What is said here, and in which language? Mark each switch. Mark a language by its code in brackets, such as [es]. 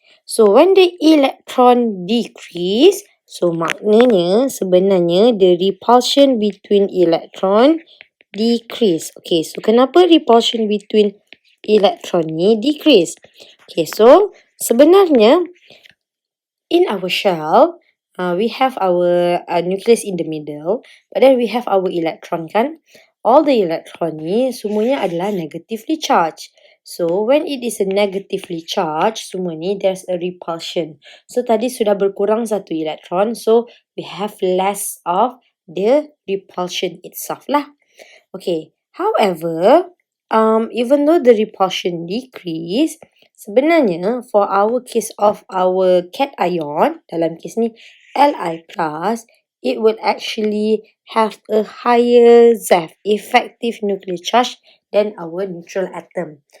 [en] So when the electron decrease, so [ms] maknanya sebenarnya [en] the repulsion between electron decrease. Okay, so [ms] kenapa [en] repulsion between electron ni decrease? Okay, so [ms] sebenarnya [en] in our shell, we have our nucleus in the middle, but then we have our electron kan? All the electron [ms] ni semuanya adalah [en] negatively charged. So when it is a negatively charged, [ms] semua ni [en] there's a repulsion. So [ms] tadi sudah berkurang satu [en] electron, so we have less of the repulsion itself lah. Okay, however, even though the repulsion decrease, [ms] sebenarnya [en] for our case of our cation, [ms] dalam kes ni [en] Li plus, it will actually have a higher ZEF, effective nuclear charge, than our neutral atom.